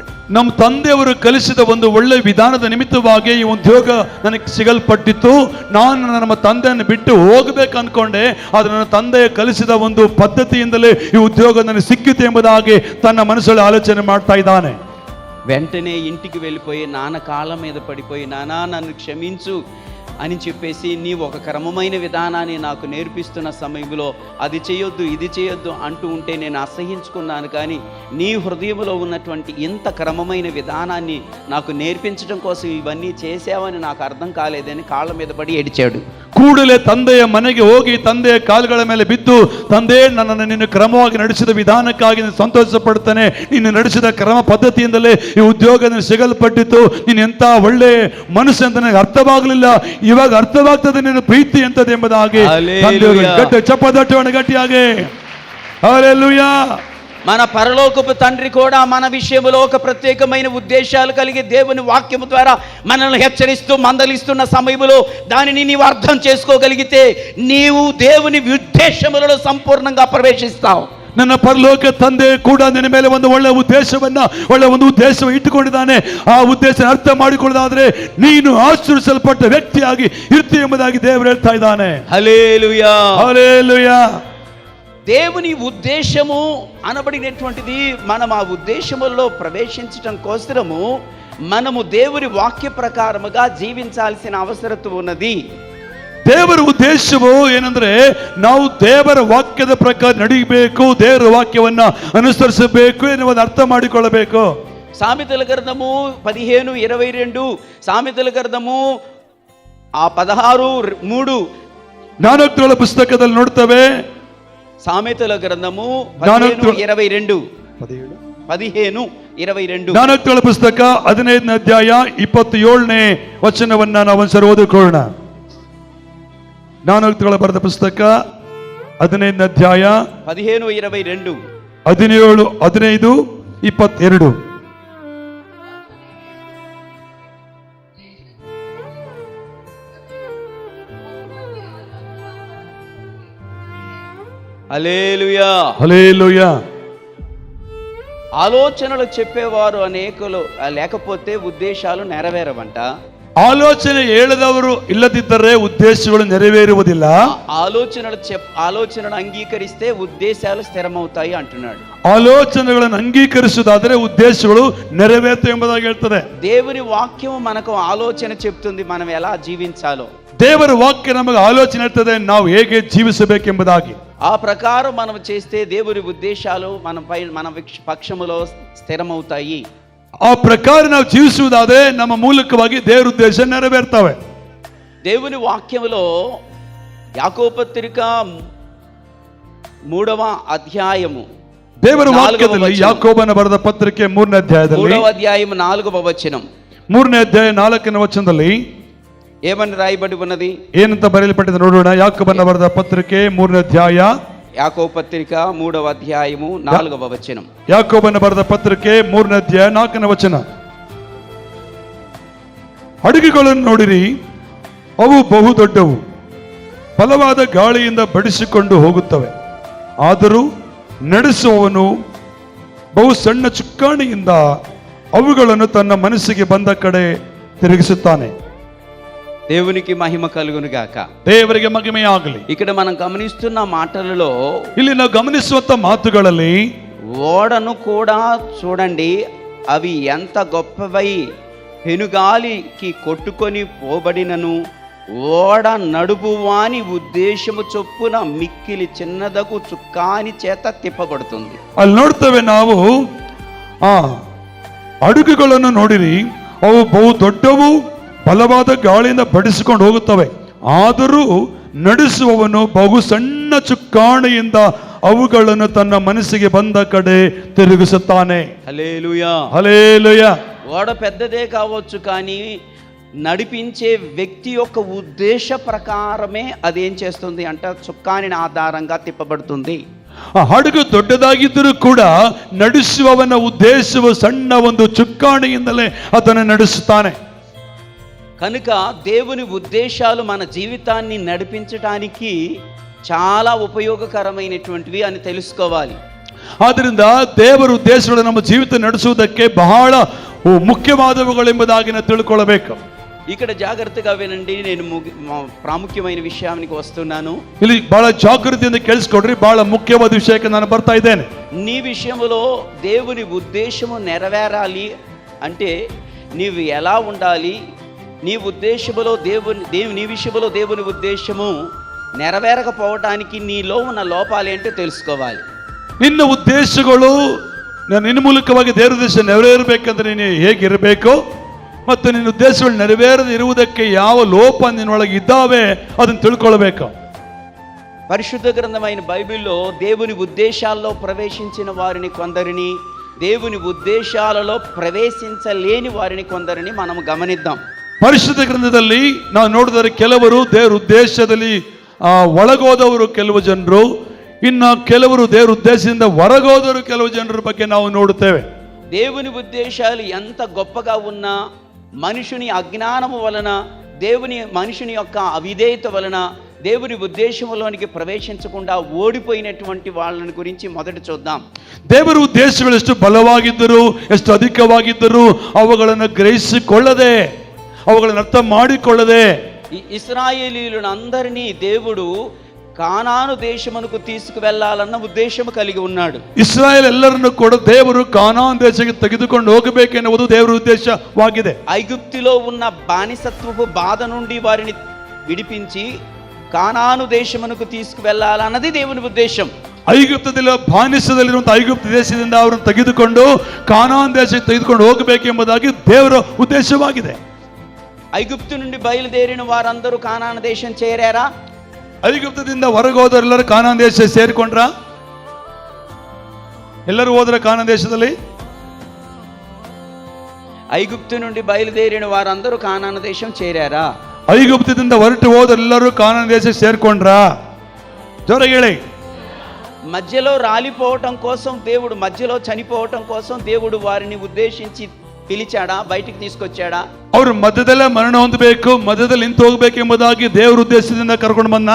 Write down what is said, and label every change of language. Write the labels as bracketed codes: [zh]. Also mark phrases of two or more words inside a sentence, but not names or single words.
[kn] ನಮ್ಮ ತಂದೆಯವರು ಕಲಿಸಿದ ಒಂದು ಒಳ್ಳೆ ವಿಧಾನದ ನಿಮಿತ್ತವಾಗಿ ಈ ಉದ್ಯೋಗ ನನಗೆ ಸಿಗಲ್ಪಟ್ಟಿತ್ತು. ನಾನು ನಮ್ಮ ತಂದೆಯನ್ನು ಬಿಟ್ಟು ಹೋಗಬೇಕು ಅನ್ಕೊಂಡೆ, ಆದರೆ ನನ್ನ ತಂದೆ ಕಲಿಸಿದ ಒಂದು ಪದ್ಧತಿಯಿಂದಲೇ ಈ ಉದ್ಯೋಗ ನನಗೆ ಸಿಕ್ಕಿತು ಎಂಬುದಾಗಿ ತನ್ನ ಮನಸ್ಸಲ್ಲಿ ಆಲೋಚನೆ ಮಾಡ್ತಾ ಇದ್ದಾನೆ. [te] వెంటనే ఇంటికి వెళ్ళిపోయి నాన్న కాళ్ళ మీద పడిపోయి, నానా నన్ను క్షమించు అని చెప్పేసి, నీవు ఒక క్రమమైన విధానాన్ని నాకు నేర్పిస్తున్న సమయంలో అది చేయొద్దు ఇది చేయొద్దు అంటూ ఉంటే నేను అసహించుకున్నాను, కానీ నీ హృదయంలో ఉన్నటువంటి ఇంత క్రమమైన విధానాన్ని నాకు నేర్పించడం కోసం ఇవన్నీ చేసావని నాకు అర్థం కాలేదని కాళ్ళ మీద పడి ఏడిచాడు. [kn] ಕೂಡಲೇ ತಂದೆಯ ಮನೆಗೆ ಹೋಗಿ ತಂದೆಯ ಕಾಲುಗಳ ಮೇಲೆ ಬಿದ್ದು, ತಂದೆ ನನ್ನನ್ನು ನೀನು ಕ್ರಮವಾಗಿ ನಡೆಸಿದ ವಿಧಾನಕ್ಕಾಗಿ ನಾನು ಸಂತೋಷ ಪಡ್ತಾನೆ, ನೀನು ನಡೆಸಿದ ಕ್ರಮ ಪದ್ಧತಿಯಿಂದಲೇ ಈ ಉದ್ಯೋಗ ನನಗೆ ಸಿಗಲ್ಪಟ್ಟಿತ್ತು, ನೀನು ಎಂಥ ಒಳ್ಳೆ ಮನಸ್ಸು ಅಂತ ನನಗೆ ಅರ್ಥವಾಗಲಿಲ್ಲ, ಇವಾಗ ಅರ್ಥವಾಗ್ತದೆ ನಿನ್ನ ಪ್ರೀತಿ ಎಂತದೆ ಎಂಬುದಾಗಿ ಗಟ್ಟಿ ಚಪ್ಪದಟ್ಟೋಣ ಗಟ್ಟಿಯಾಗಿ. ಹಲ್ಲೆಲೂಯಾ. [te] మన పరలోకపు తండ్రి కూడా మన విషయంలో ఒక ప్రత్యేకమైన ఉద్దేశాలు కలిగి దేవుని వాక్యము ద్వారా మనల్ని హెచ్చరిస్తూ మందలిస్తున్న సమయంలో దానిని నీవు అర్థం చేసుకోగలిగితే నీవు దేవుని ఉద్దేశములలో సంపూర్ణంగా ప్రవేశిస్తావు. [kn] ನನ್ನ ಪರಲೋಕ ತಂದೆ ಕೂಡ ನಿನ್ನ ಮೇಲೆ ಒಂದು ಒಳ್ಳೆ ಉದ್ದೇಶ ಇಟ್ಟುಕೊಂಡಿದ್ದಾನೆ. ಆ ಉದ್ದೇಶ ಅರ್ಥ ಮಾಡಿಕೊಳ್ಳೋದಾದ್ರೆ ನೀನು ಆಶೀರ್ವದಿಸಲ್ಪಟ್ಟ ವ್ಯಕ್ತಿಯಾಗಿ ಇರ್ತೀಯ ಎಂಬುದಾಗಿ ದೇವರು ಹೇಳ್ತಾ ಇದ್ದಾನೆ. [te] హల్లెలూయా, హల్లెలూయా. దేవుని ఉద్దేశము అనబడినటువంటిది, మనం ఆ ఉద్దేశములలో ప్రవేశించటం కోసము మనము దేవుని వాక్య ప్రకారముగా జీవించాల్సిన అవసరత ఉన్నది. [kn] ದೇವರ ಉದ್ದೇಶವು ಏನಂದ್ರೆ ನಾವು ದೇವರ ವಾಕ್ಯದ ಪ್ರಕಾರ ನಡಿಬೇಕು, ದೇವರ ವಾಕ್ಯವನ್ನ ಅನುಸರಿಸಬೇಕು ಎನ್ನುವುದನ್ನು ಅರ್ಥ ಮಾಡಿಕೊಳ್ಳಬೇಕು. [te] సామెతల గ్రంథము 15:22, సామెతల గ్రంథము 16:3, [kn] ಜ್ಞಾನೋಕ್ತಿಗಳ ಪುಸ್ತಕದಲ್ಲಿ ನೋಡ್ತೇವೆ. [te] సామెతల గ్రంథము 15:22, 15:22. [kn] ಜ್ಞಾನೋಕ್ತಿಗಳ ಪುಸ್ತಕ 15ನೇ ಅಧ್ಯಾಯ 27ನೇ ವಚನವನ್ನ ನಾವು ಒಂದ್ಸರಿ ಓದಿಕೊಳ್ಳೋಣ. ಜ್ಞಾನೋಕ್ತಿಗಳ ಬರೆದ ಪುಸ್ತಕ 15ನೇ ಅಧ್ಯಾಯ 15:22, 17, 15, 22. [te] హల్లెలూయా, హల్లెలూయా. ఆలోచనలు చెప్పేవారు అనేకులు లేకపోతే ఉద్దేశాలు నెరవేరవంట. [kn] ಆಲೋಚನೆ ಹೇಳದವರು ಇಲ್ಲದಿದ್ದರೆ ಉದ್ದೇಶಗಳು ನೆರವೇರುವುದಿಲ್ಲ. [te] ఆలోచనలు అంగీకరిస్తే ఉద్దేశాలు స్థిరమవుతాయి అంటున్నాడు. [kn] ಆಲೋಚನೆಗಳನ್ನು ಅಂಗೀಕರಿಸುವುದಾದರೆ ಉದ್ದೇಶಗಳು ನೆರವೇರುತ್ತವೆ ಎಂಬುದಾಗಿ ಹೇಳ್ತದೆ. [te] దేవుని వాక్యము మనకు ఆలోచన చెప్తుంది మనం ఎలా జీవించాలో. [kn] ದೇವರ ವಾಕ್ಯ ನಮಗೆ ಆಲೋಚನೆ ಇರ್ತದೆ ನಾವು ಹೇಗೆ ಜೀವಿಸಬೇಕೆಂಬುದಾಗಿ. [te] ఆ ప్రకారం మనం చేస్తే దేవుని ఉద్దేశాలు మన పక్షములో స్థిరమవుతాయి. [kn] ಆ ಪ್ರಕಾರ ನಾವು ಜೀವಿಸುವುದಾದರೆ ನಮ್ಮ ಮೂಲಕವಾಗಿ ದೇವರ ಉದ್ದೇಶ ನೆರವೇರ್ತವೆ. [te] దేవుని వాక్యములో యాకోబు పత్రిక 3వ అధ్యాయము, [kn] ದೇವರ ವಾಕ್ಯದಲ್ಲಿ ಯಾಕೋಬನ ಬರೆದ ಪತ್ರಿಕೆ 3ನೇ ಅಧ್ಯಾಯದಲ್ಲಿ [te] 3వ అధ్యాయం 4వ వచనం, [kn] 3ನೇ ಅಧ್ಯಾಯ 4ನೇ ವಚನದಲ್ಲಿ [te] ఏమని రాయబడి ఉన్నది, [kn] ಏನಂತ ಬರೆಯಲ್ಪಟ್ಟಿದೆ ನೋಡೋಣ. ಯಾಕೋಬನ ಬರೆದ ಪತ್ರಿಕೆ 3ನೇ ಅಧ್ಯಾಯ, [te] యాకోబు పత్రిక 3వ అధ్యాయము 4వ వచనం. [kn] ಯಾಕೋಬನ ಬರೆದ ಪತ್ರಿಕೆ 3ನೇ ಅಧ್ಯಾಯ 4ನೇ ವಚನ. ಹಡಗುಗಳನ್ನು ನೋಡಿರಿ, ಅವು ಬಹು ದೊಡ್ಡವು, ಬಲವಾದ ಗಾಳಿಯಿಂದ ಬಡಿಸಿಕೊಂಡು ಹೋಗುತ್ತವೆ, ಆದರೂ ನಡೆಸುವವನು ಬಹು ಸಣ್ಣ ಚುಕ್ಕಾಣಿಯಿಂದ ಅವುಗಳನ್ನು ತನ್ನ ಮನಸ್ಸಿಗೆ ಬಂದ ಕಡೆ ತಿರುಗಿಸುತ್ತಾನೆ. [te] దేవునికి మహిమ కలుగును గాక. [kn] ದೇವರಿಗೆ ಮಹಿಮೆಯಾಗಲಿ. [te] ఇక్కడ మనం గమనిస్తున్న మాటలలో [kn] ಇಲ್ಲಿ ನಾವು ಗಮನಿಸುವಂತ ಮಾತುಗಳಲ್ಲಿ [te] ఓడను కూడా చూడండి, అవి ఎంత గొప్పవై పెనుగాలికి కొట్టుకొని పోబడినను ఓడ నడుపువాని ఉద్దేశము చొప్పున మిక్కిలి చిన్నదగు చుక్కాని చేత తిప్పబడుతుంది. [kn] ಅಲ್ಲಿ ನೋಡ್ತೇವೆ ನಾವು ಆ ಅಡುಗೆಗಳನ್ನು ನೋಡಿರಿ, ಅವು ಬಹು ದೊಡ್ಡವು, ಬಲವಾದ ಗಾಳಿಯಿಂದ ಬಡಿಸಿಕೊಂಡು ಹೋಗುತ್ತವೆ. ಆದರೂ ನಡೆಸುವವನು ಬಹು ಸಣ್ಣ ಚುಕ್ಕಾಣಿಯಿಂದ ಅವುಗಳನ್ನು ತನ್ನ ಮನಸ್ಸಿಗೆ ಬಂದ ಕಡೆ ತಿರುಗಿಸುತ್ತಾನೆ. [te] హల్లెలూయా. హల్లెలూయా. ఓడ పెద్దదే కావచ్చు, కానీ నడిపించే వ్యక్తి యొక్క ఉద్దేశ ప్రకారమే అదేం చేస్తుంది అంటే చుక్కాని ఆధారంగా తిప్పబడుతుంది. [kn] ಆ ಹಡಗು ದೊಡ್ಡದಾಗಿದ್ದರೂ ಕೂಡ ನಡೆಸುವವನ ಉದ್ದೇಶವು ಸಣ್ಣ ಒಂದು ಚುಕ್ಕಾಣಿಯಿಂದಲೇ ಅದನ್ನು ನಡೆಸುತ್ತಾನೆ. [te] కనుక దేవుని ఉద్దేశాలు మన జీవితాన్ని నడిపించడానికి చాలా ఉపయోగకరమైనటువంటివి అని తెలుసుకోవాలి. [kn] ಆದ್ದರಿಂದ ದೇವರ ಉದ್ದೇಶಗಳು ನಮ್ಮ ಜೀವಿತ ನಡೆಸುವುದಕ್ಕೆ ಬಹಳ ಮುಖ್ಯವಾದವುಗಳೆಂಬುದಾಗಿ ನಾವು ತಿಳ್ಕೊಳ್ಳಬೇಕು. [te] ఇక్కడ జాగ్రత్తగా వినండి, నేను ప్రాముఖ్యమైన విషయానికి వస్తున్నాను. [kn] ಇಲ್ಲಿ ಬಹಳ ಜಾಗೃತಿಯಿಂದ ಕೇಳಿಸ್ಕೊಡ್ರಿ, ಬಹಳ ಮುಖ್ಯವಾದ ವಿಷಯಕ್ಕೆ ನಾನು ಬರ್ತಾ ಇದ್ದೇನೆ. [te] నీ విషయంలో దేవుని ఉద్దేశము నెరవేరాలి అంటే నీవు ఎలా ఉండాలి, నీ ఉద్దేశములో నీ విషయంలో దేవుని ఉద్దేశము నెరవేరకపోవటానికి నీలో ఉన్న లోపాలు ఏంటో తెలుసుకోవాలి. [kn] ನಿನ್ನ ಉದ್ದೇಶಗಳು ನಿನ್ನ ಮೂಲಕವಾಗಿ ದೇವರ ಉದ್ದೇಶ ನೆರವೇರಬೇಕಂದ್ರೆ ನೀನು ಹೇಗಿರಬೇಕು ಮತ್ತು ನಿನ್ನ ಉದ್ದೇಶಗಳು ನೆರವೇರದೆ ಇರುವುದಕ್ಕೆ ಯಾವ ಲೋಪ ನಿನ್ನೊಳಗೆ ಇದ್ದಾವೆ ಅದನ್ನು ತಿಳ್ಕೊಳ್ಬೇಕು. [te] పరిశుద్ధ గ్రంథమైన బైబిల్లో దేవుని ఉద్దేశాల్లో ప్రవేశించిన వారిని కొందరిని, దేవుని ఉద్దేశాలలో ప్రవేశించలేని వారిని కొందరిని మనం గమనిద్దాం. [kn] ಪರಿಶುದ್ಧ ಗ್ರಂಥದಲ್ಲಿ ನಾವು ನೋಡಿದರೆ ಕೆಲವರು ದೇವರ ಉದ್ದೇಶದಲ್ಲಿ ಒಳಗೋದವರು ಕೆಲವು ಜನರು, ಇನ್ನು ಕೆಲವರು ದೇವರ ಉದ್ದೇಶದಿಂದ ಹೊರಗೋದರು ಕೆಲವು ಜನರ ಬಗ್ಗೆ ನಾವು ನೋಡುತ್ತೇವೆ. [te] దేవుని ఉద్దేశాలు ఎంత గొప్పగా ఉన్నా మనుషుని అజ్ఞానము వలన, మనుషుని యొక్క అవిధేయత వలన దేవుని ఉద్దేశంలోనికి ప్రవేశించకుండా ఓడిపోయినటువంటి వాళ్ళని గురించి మొదట చూద్దాం. [kn] ದೇವರ ಉದ್ದೇಶಗಳು ಎಷ್ಟು ಬಲವಾಗಿದ್ದರು, ಎಷ್ಟು ಅಧಿಕವಾಗಿದ್ದರು, ಅವುಗಳನ್ನು ಗ್ರಹಿಸಿಕೊಳ್ಳದೆ, ಅವುಗಳನ್ನು ಅರ್ಥ ಮಾಡಿಕೊಳ್ಳದೆ [te] ఇశ్రాయేలీయులను అందరినీ దేవుడు కానాను దేశమునకు తీసుకువెళ్లాలన్న ఉద్దేశము కలిగి ఉన్నాడు. [kn] ಇಸ್ರಾಯೇಲ್ ಎಲ್ಲರನ್ನು ಕೂಡ ದೇವರು ಕಾನಾನ್ ದೇಶಕ್ಕೆ ತೆಗೆದುಕೊಂಡು ಹೋಗಬೇಕೆನ್ನುವುದು ದೇವರ ಉದ್ದೇಶವಾಗಿದೆ. [te] ఐగుప్తులో ఉన్న బానిసత్వపు బాధ నుండి వారిని విడిపించి కానాను దేశమునకు తీసుకువెళ్లాలన్నది దేవుని ఉద్దేశం. [kn] ಐಗುಪ್ತದಲ್ಲಿ ಬಾನಿಸದಲ್ಲಿರುವಂತಹ ಐಗುಪ್ತ ದೇಶದಿಂದ ಅವರನ್ನು ತೆಗೆದುಕೊಂಡು ಕಾನಾನ್ ದೇಶಕ್ಕೆ ತೆಗೆದುಕೊಂಡು ಹೋಗಬೇಕೆಂಬುದಾಗಿ ದೇವರ ಉದ್ದೇಶವಾಗಿದೆ. [te] ఐగుప్తు నుండి బయలుదేరిన వారందరూ కానాను దేశం చేరారా? [kn] ಐಗುಪ್ತದಿಂದ ಹೊರಗೆ ಹೋದರೆಲ್ಲರೂ ಕಾನಾನ್ ದೇಶ ಸೇರಿಕೊಂಡ್ರ? ಎಲ್ಲರೂ ಹೋದ್ರ ಕಾನಾನ್ ದೇಶದಲ್ಲಿ? [te] ఐగుప్తు నుండి బయలుదేరిన వారందరూ కానాను దేశం చేరారా? [kn] ಐಗುಪ್ತದಿಂದ ಹೊರಟು ಹೋದರೆಲ್ಲರೂ ಕಾನಾನ್ ದೇಶ ಸೇರ್ಕೊಂಡ್ರ? ಜೋರಾಗಿ ಹೇಳಿ. [te] మధ్యలో రాలిపోవటం కోసం దేవుడు, మధ్యలో చనిపోవటం కోసం దేవుడు వారిని ఉద్దేశించి పిలిచాడా, బయటికి తీసుకొచ్చాడా? [kn] ಅವರು ಮಧ್ಯದಲ್ಲೇ ಮರಣ ಹೊಂದಬೇಕು, ಮಧ್ಯದಲ್ಲಿ ನಿಂತು ಹೋಗ್ಬೇಕೆಂಬುದಾಗಿ ದೇವರ ಉದ್ದೇಶದಿಂದ ಕರ್ಕೊಂಡು ಬಂದ?